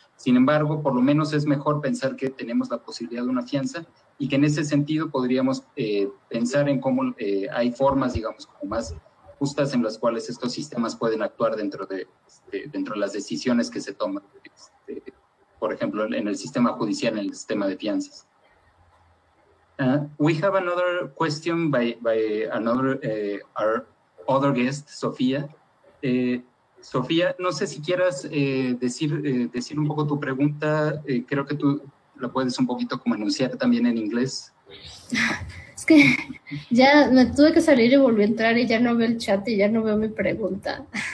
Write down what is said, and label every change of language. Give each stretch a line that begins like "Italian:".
Spanish: Sin embargo, por lo menos es mejor pensar que tenemos la posibilidad de una fianza y que en ese sentido podríamos pensar en cómo hay formas, digamos, como más justas en las cuales estos sistemas pueden actuar dentro de las decisiones que se toman, por ejemplo, en el sistema judicial, en el sistema de fianzas.
English: We have another question by another our other guest, Sofía.
Spanish: Sofía, no sé si quieras decir un poco tu pregunta. Creo que tú la puedes un poquito como enunciar también en inglés. Es que ya me tuve que salir y volví a entrar y ya no veo el chat y ya no veo mi pregunta.